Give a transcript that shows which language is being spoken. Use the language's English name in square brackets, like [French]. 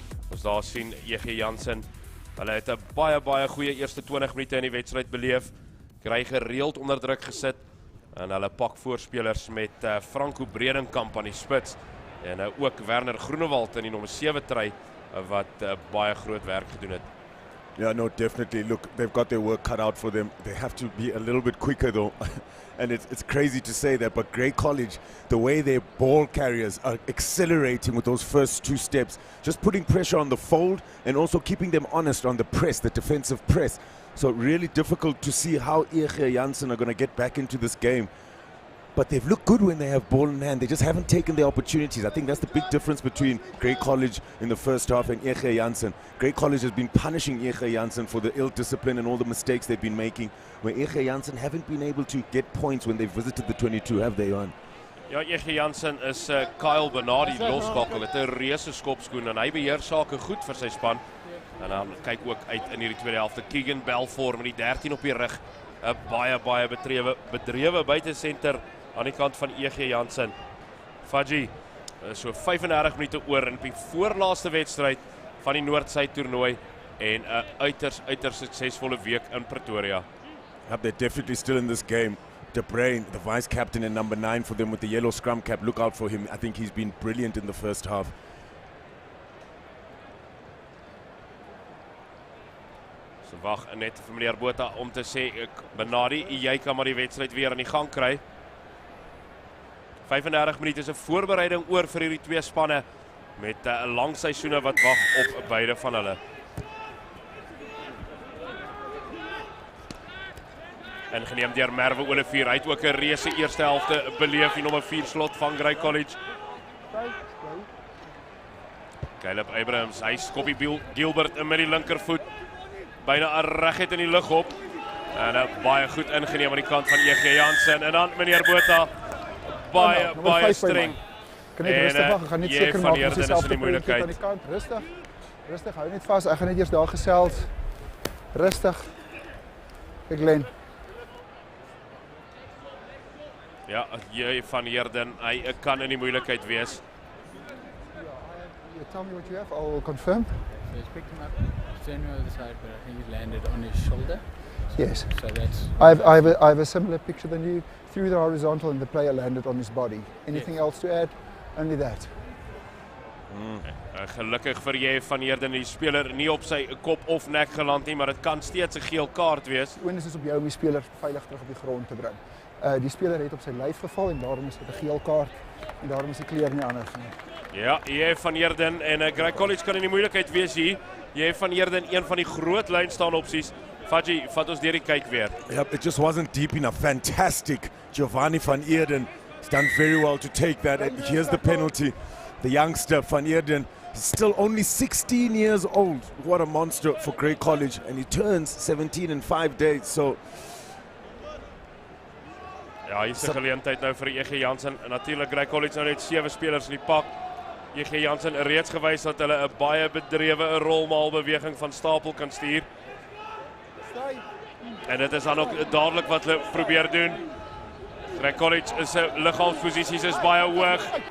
[Afrikaans] Ons daar sien EG Jansen, hulle het 'n baie goeie eerste 20 minute in die wedstryd beleef, kry gereeld onder druk gesit en hulle pak voorspelers met Franco Bredenkamp aan die spits en ook Werner Groenewald in die nommer 7 try wat baie groot werk gedoen het. [English] Yeah, no, definitely. Look, they've got their work cut out for them. They have to be a little bit quicker though. And it's crazy to say that, but Grey College, the way their ball carriers are accelerating with those first two steps, just putting pressure on the fold and also keeping them honest on the press, the defensive press. So really difficult to see how EG Jansen are going to get back into this game. But they've looked good when they have ball in hand. They just haven't taken their opportunities. I think that's the big difference between Grey College in the first half and EG Jansen. Grey College has been punishing EG Jansen for the ill discipline and all the mistakes they've been making, where EG Jansen haven't been able to get points when they've visited the 22, have they, Johan? [Afrikaans] Ja, EG Jansen is Kyle Bernardi loskakel. Het 'n reuse skopskoen en hy beheer sake goed vir sy span. En dan kyk ook uit in hierdie tweede helfte Keegan Belfour met die 13 op die rug. 'n baie bedrewe buitesenter aan die kant van EG Jansen. Fadji, so 35 minute oor in die voorlaaste wedstryd van die Noord-Suid toernooi en 'n uiters suksesvolle week in Pretoria. [English] They're definitely still in this game. De Bruin, the vice captain and number 9 for them with the yellow scrum cap, look out for him. I think he's been brilliant in the first half. [Afrikaans] So wag net vir meneer Botha om te sê, Benadi, jy kan maar die wedstryd weer aan die gang kry. 35 minute is 'n voorbereiding oor vir hierdie twee spanne met 'n lang seisoene wat wag op beide van hulle. Ingeneem deur Merwe Olivier, hy het ook 'n reuse eerste helfte beleef, die nommer 4 slot van Grey College. Caleb Abrahams, hy skoppie Gilbert in met die linkervoet, byna reguit in die lug op, en baie goed ingeneem aan die kant van EG Jansen, en dan meneer Botha, baie streng. Kan net rustig wag, ek gaan net seker maak ons is in die moeilikheid. Aan die kant, rustig, hou net vas, ek gaan net eers daar gesels. Rustig. Kyk Glenn. Ja, jy van Heerden, hy kan in die moeilikheid wees. [English] Tell me what you have, I'll confirm. So he's picked him up, turned him over the side, but I think he's landed on his shoulder. Yes. So that's... I have a similar picture than you. Through the horizontal and the player landed on his body. Anything else to add? Only that. [Afrikaans] Gelukkig vir jy van Heerden, die speler nie op sy kop of nek geland nie, maar dit kan steeds 'n geel kaart wees. Onus is op jou om die speler veilig terug op die grond te bring. Die speler het op sy lyf geval en daarom is dit 'n geel kaart en daarom is die kleur nie anders nie. Ja, jy van Heerden en Grey College kan in die moeilikheid wees hier. Jy van Heerden, een van die groot lyn staan opsies. Faji, vat ons deur die kyk weer. [English] Yep, it just wasn't deep enough. Fantastic. Giovanni van Eerden has done very well to take that. And here's the penalty. The youngster van Eerden is still only 16 years old. What a monster for Grey College. And he turns 17 in 5 days. So [Afrikaans] ja, hier is 'n geleentheid nou vir EG Jansen. En natuurlik Grey College nou net 7 spelers in die pak. EG Jansen reeds gewys dat hulle 'n baie bedrewe rolmaalbeweging van stapel kan stuur. En dit is dan ook dadelik wat hulle probeer doen. Grey College se liggaamsposisies is baie hoog.